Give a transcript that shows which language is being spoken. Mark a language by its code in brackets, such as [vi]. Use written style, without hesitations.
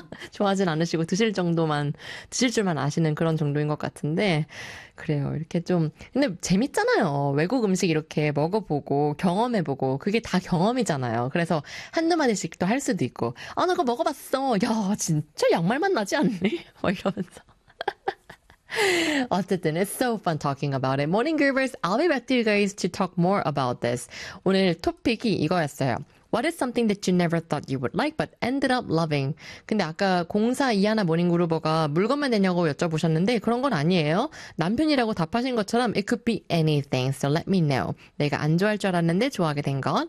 [ko] 좋아하진 않으시고 드실 정도만 드실 줄만 아시는 그런 정도인 것 같은데 그래요 이렇게 좀 근데 재밌잖아요 외국 음식 이렇게 먹어보고 경험해보고 그게 다 경험이잖아요 그래서 한두 마디씩 또 할 수도 있고 아 나 그거 먹어봤어 야 진짜 양말만 나지 않니? 막 이러면서 어쨌든, [en] it's so fun talking about it. Morning Groovers, I'll be back to you guys to talk more about this. [ko] 오늘 토픽이 이거였어요. [en] What is something that you never thought you would like but ended up loving? [ko] 근데 아까 0421 모닝 그루버가 물건만 되냐고 여쭤보셨는데 그런 건 아니에요. 남편이라고 답하신 것처럼 [en] It could be anything, so let me know. [ko] 내가 안 좋아할 줄 알았는데 좋아하게 된 것.